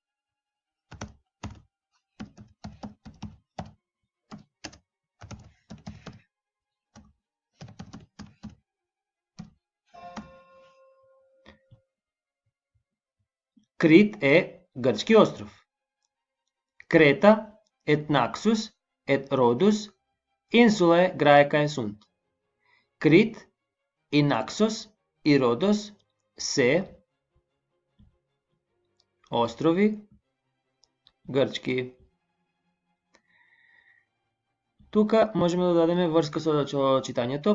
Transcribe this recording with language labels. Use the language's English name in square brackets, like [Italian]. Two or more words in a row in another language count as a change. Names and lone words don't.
[Macedonian] Крит е грчки остров. [Latin] Creta et Naxos et Rhodus insulae Graecae sunt. [Macedonian] Крит и Naxos и Родос се острови грчки. Тука можеме да дадеме врска со читањето.